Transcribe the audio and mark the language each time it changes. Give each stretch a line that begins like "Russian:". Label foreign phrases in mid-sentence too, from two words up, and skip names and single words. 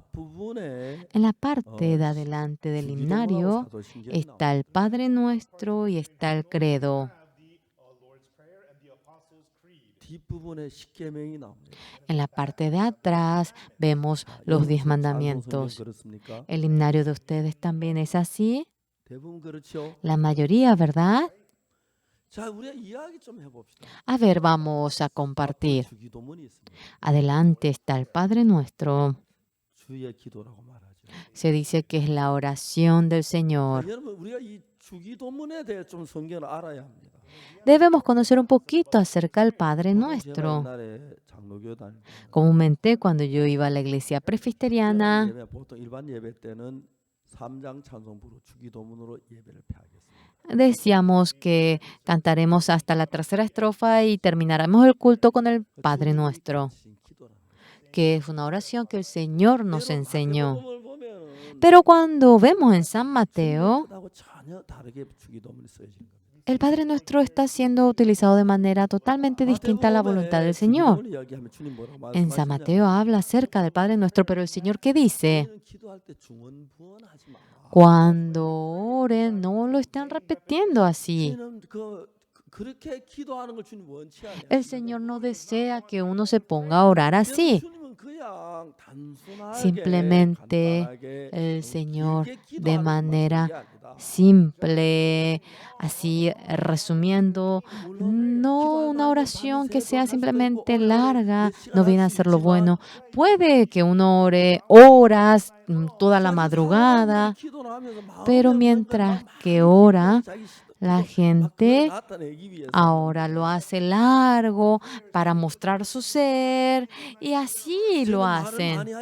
Spanish: En la parte de adelante del himnario está el Padre Nuestro y está el Credo. En la parte de atrás vemos los 10 mandamientos. ¿El himnario de ustedes también es así? La mayoría, ¿verdad?
Korean: 자, 우리가 이야기 좀 해봅시다.
Spanish: A ver, vamos a
Korean: 앞으로
Spanish: compartir.
Korean: 주기도문이 있습니다.
Spanish: Adelante está el Padre Nuestro.
Korean: 주의 기도라고 말하죠.
Spanish: Se dice que es la oración del
Korean: 자,
Spanish: Señor.
Korean: 여러분, 우리가 이 주기도문에 대해 좀 성경을 알아야 합니다.
Spanish: Debemos conocer un poquito acerca del Padre
Korean: 제가
Spanish: Nuestro.
Korean: 옛날에 장로교 다닐 때
Spanish: Comúnmente, cuando yo iba a la iglesia presbiteriana,
Korean: 예배, 보통 일반 예배 때는 3장 찬송부로 주기도문으로 예배를 폐하겠습니다.
Spanish: decíamos que cantaremos hasta la tercera estrofa y terminaremos el culto con el Padre Nuestro, que es una oración que el Señor nos enseñó. Pero cuando vemos en San Mateo,
Korean: 전혀 다르게 주기도문이 써진 겁니다.
Spanish: el Padre Nuestro está siendo utilizado de manera totalmente distinta a la voluntad del Señor.
Korean: 주기도문 이야기하면 주님 뭐라고
Spanish: En San
Korean: 말씀하시냐면
Spanish: Mateo habla acerca del Padre Nuestro, pero el Señor, ¿qué dice?
Korean: 너희는 기도할 때 중언부언하지 마라.
Spanish: Cuando oren, no lo están repitiendo así.
Korean: 주님은 그렇게 기도하는 걸 주님 원치 않아요.
Spanish: El Señor no desea que uno se ponga a orar así.
Korean: 주님은 그냥 단순하게,
Spanish: Simplemente
Korean: 간단하게,
Spanish: el Señor
Korean: 길게
Spanish: de
Korean: 기도하는
Spanish: manera
Korean: 것뿐이 아니다.
Spanish: simple, así resumiendo, no una oración que sea simplemente larga, no viene a ser lo bueno. Puede que uno ore horas, toda la madrugada, pero mientras que ora, la gente ahora lo hace largo para mostrar su ser y así lo hacen.